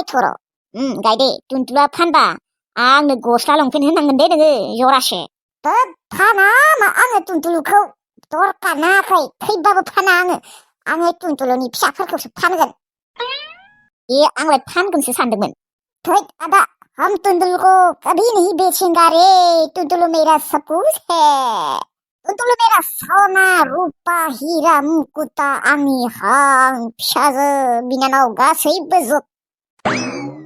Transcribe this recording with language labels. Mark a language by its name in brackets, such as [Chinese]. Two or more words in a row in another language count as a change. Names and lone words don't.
[Bodo] थर' गायदे टुनटुलुआ फानबा आंनो गस्ला लंपेन्ट होनांगोन दे नोङो जरासे फाना आङो टुनटुलुखौ दरकार नाङाखै थैबाबो फाना आङो टुनटुलुनि फिसाफोरखौसो फानगोन आंलाय फानगोनसो सानदोंमोन थैद आदा [Hindi] हम टुनटुलु को कभी नहीं बेचेंगे रे टुनटुलु मेरा सब कुछ है टुनटुलु मेरा सना रुपा हीरा मुकुता [Bodo] आंनि हां फिसाजो बिनानाव गासैबो जोब